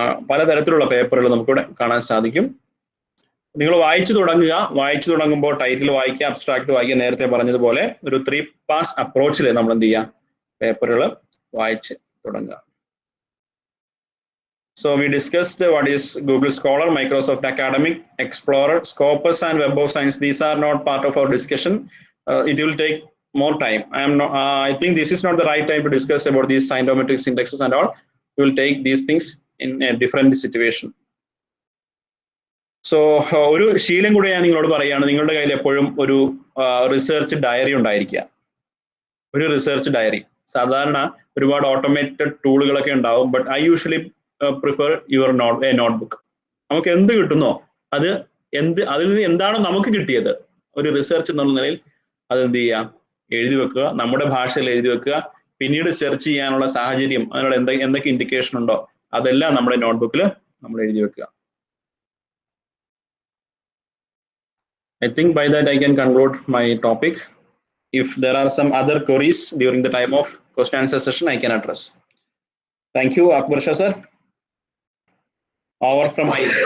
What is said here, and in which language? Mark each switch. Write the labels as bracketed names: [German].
[Malayalam] പലതരത്തിലുള്ള പേപ്പറുകൾ നമുക്കിവിടെ കാണാൻ സാധിക്കും. നിങ്ങൾ വായിച്ചു തുടങ്ങുമ്പോൾ ടൈറ്റിൽ വായിക്കുക, അബ്സ്ട്രാക്ട് വായിക്കുക. നേരത്തെ പറഞ്ഞതുപോലെ ഒരു 3 pass അപ്രോച്ചിൽ നമ്മൾ എന്ത് ചെയ്യുക, പേപ്പറുകൾ വായിച്ച് തുടങ്ങുക. [English] So we discussed what is Google Scholar, Microsoft Academic, Explorer, Scopus and Web of Science. These are not part of our discussion. It will take more time. I think this is not the right time to discuss about these scientometrics indexes and all. We will take these things in a different situation. [Malayalam] So ഒരു ശീലം കൂടെ ഞാൻ നിങ്ങളോട് പറയുകയാണ്, നിങ്ങളുടെ കയ്യിൽ എപ്പോഴും ഒരു റിസർച്ച് ഡയറി ഉണ്ടായിരിക്കുക. ഒരു റിസർച്ച് ഡയറി. സാധാരണ ഒരുപാട് ഓട്ടോമേറ്റഡ് ടൂളുകളൊക്കെ ഉണ്ടാവും, [English] But I usually prefer notebook. [Malayalam] നമുക്ക് എന്ത് കിട്ടുന്നോ അതിൽ നിന്ന് എന്താണോ നമുക്ക് കിട്ടിയത് ഒരു റിസർച്ച് എന്നുള്ള നിലയിൽ അത് എന്ത് ചെയ്യുക, എഴുതി വെക്കുക, നമ്മുടെ ഭാഷയിൽ എഴുതി വെക്കുക. പിന്നീട് സെർച്ച് ചെയ്യാനുള്ള സാഹചര്യം, അതിനോട് എന്തൊക്കെ ഇൻഡിക്കേഷൻ ഉണ്ടോ അതെല്ലാം നമ്മുടെ നോട്ട്ബുക്കിൽ നമ്മൾ എഴുതി വെക്കുക. [English] I think by that I can conclude my topic. If there are some other queries during the time of question answer session, I can address. Thank you, Akbar Shah sir. Over from my